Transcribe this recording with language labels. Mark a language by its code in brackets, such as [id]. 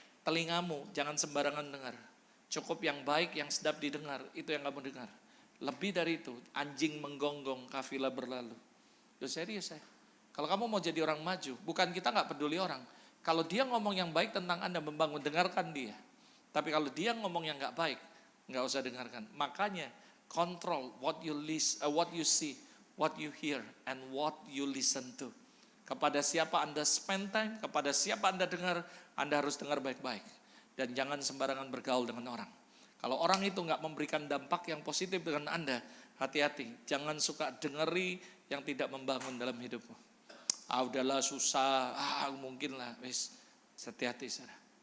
[id] Telingamu jangan sembarangan dengar. Cukup yang baik, yang sedap didengar, itu yang kamu dengar. Lebih dari itu, anjing menggonggong, kafilah berlalu. Loh, serius saya. Kalau kamu mau jadi orang maju, bukan kita gak peduli orang. Kalau dia ngomong yang baik tentang Anda membangun, dengarkan dia. Tapi kalau dia ngomong yang gak baik, gak usah dengarkan. [en] Makanya, control what you see, what you hear, and what you listen to. [id] Kepada siapa Anda [en] spend time, [id] kepada siapa Anda dengar, Anda harus dengar baik-baik. Dan jangan sembarangan bergaul dengan orang. Kalau orang itu gak memberikan dampak yang positif dengan Anda, hati-hati. Jangan suka dengeri yang tidak membangun dalam hidupmu. Udahlah susah, mungkin lah. Hati-hati, saudara.